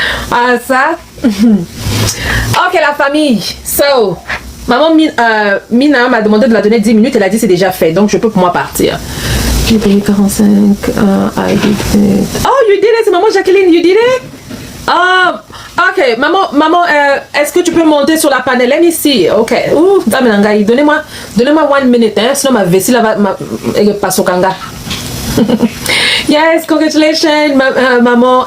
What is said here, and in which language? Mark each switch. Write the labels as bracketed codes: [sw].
[fr] Ah, ça. Ok, la famille. So, maman Mina m'a demandé de la donner 10 minutes. Elle a dit c'est déjà fait. Donc, je peux pour moi partir. J'ai payé 45. [en] I did it. Oh, you did it. [fr] C'est maman Jacqueline. [en] You did it? [fr] Ah, ok. Maman, est-ce que tu peux monter sur la panel? [en] Let me see. [fr] Ok. Ouh, donnez-moi 1 minute, hein. Sinon ma vessie là va, passe au kanga. [en] Yes, congratulations, maman.